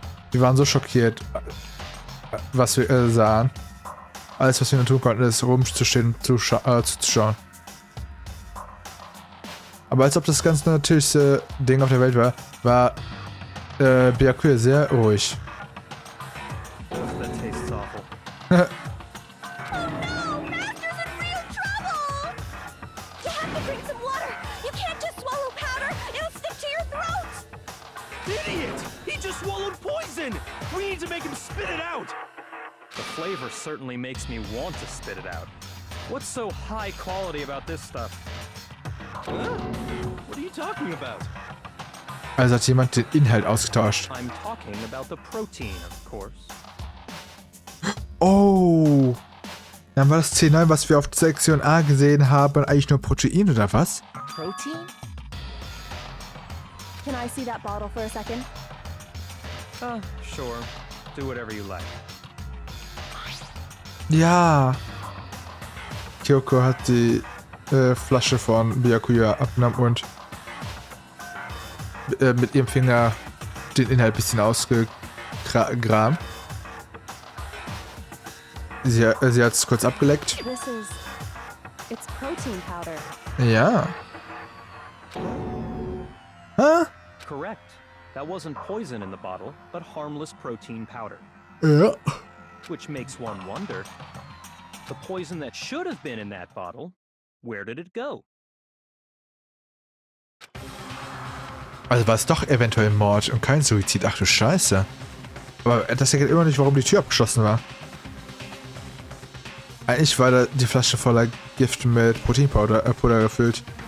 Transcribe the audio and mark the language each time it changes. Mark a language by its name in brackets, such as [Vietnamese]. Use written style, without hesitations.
[German] Wir waren so schockiert, was wir sahen. Alles, was wir nur tun konnten, ist rumzustehen und zuzuschauen. Aber als ob das ganz natürlichste Ding auf der Welt war, war Byakuya sehr ruhig. [English] That tastes awful. Oh no! Master's in real trouble! You have to drink some water! You can't just swallow powder! It'll stick to your throat! Idiot! He just swallowed poison! We need to make him spit it out! The flavor certainly makes me want to spit it out. What's so high quality about this stuff? Huh? What are you talking about? [German] Also hat jemand den Inhalt ausgetauscht. [English] I'm talking about the protein, of course. Oh! [German] Dann war das C9, was wir auf Sektion A gesehen haben, eigentlich nur Protein oder was? Protein? [English] Can I see that bottle for a second? Sure. Do whatever you like. [German] Ja! Kyoko hat die Flasche von Byakuya abgenommen und mit ihrem Finger den Inhalt ein bisschen ausgegraben. Sie hat es kurz abgeleckt. [English] This is It's protein powder. [German] Ja. Hä? [English] Correct. That wasn't poison in the bottle, but harmless protein powder. [German] Ja. [English] Which makes one wonder, the poison that should have been in that bottle, where did it go? Also war es doch eventuell Mord und kein Suizid. Ach du Scheiße. Aber das erklärt immer nicht, warum die Tür abgeschlossen war. Eigentlich war da die Flasche voller Gift mit Proteinpulver Puder gefüllt.